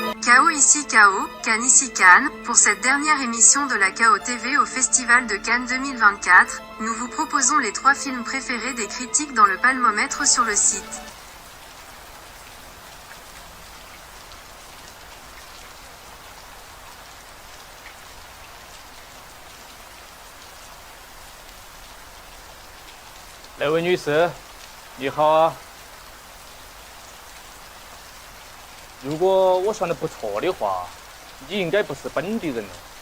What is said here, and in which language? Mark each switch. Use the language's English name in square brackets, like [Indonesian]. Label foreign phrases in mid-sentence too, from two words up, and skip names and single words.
[French] KO ici KO, Cannes ici Cannes, pour cette dernière émission de la KO TV au Festival de Cannes 2024, nous vous proposons les 3 films préférés des critiques dans le palmomètre sur le site. [Chinese] 来位女士，你好啊。如果我算得不错的话，你应该不是本地人了。